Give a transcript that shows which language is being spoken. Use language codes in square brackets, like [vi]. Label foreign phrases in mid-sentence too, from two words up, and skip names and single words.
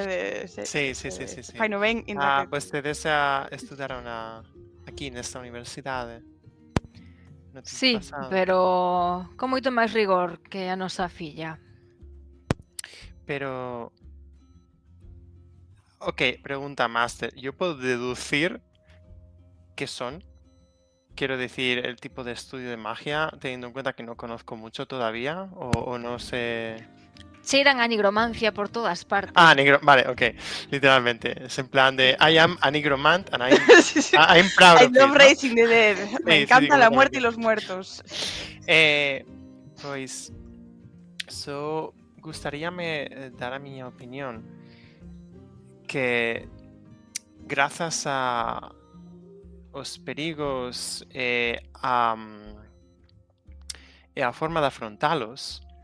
[gl] Sí. fai no ben, inda que... Vostedes estudaron aquí nesta universidade no tempo Sí, pasado. pero con moito máis rigor que a nosa filla. Pero... Ok, pregunta máster. [es] ¿Yo puedo deducir qué son? Quiero decir, el tipo de estudio de magia, teniendo en cuenta que no conozco mucho todavía, o no sé... [gl] Cheiran a nigromancia por todas partes. [es] Vale, ok. Literalmente. Es en plan de [en] I am a nigromant and [es] Sí, sí. [en] I'm proud I of it, love [es] ¿no? [en] Raising the Dead. [es] Me Sí, encanta la muerte completamente. y los muertos. [gl] Pois, gustaríame dar a miña opinión que grazas aos perigos e a forma de afrontalos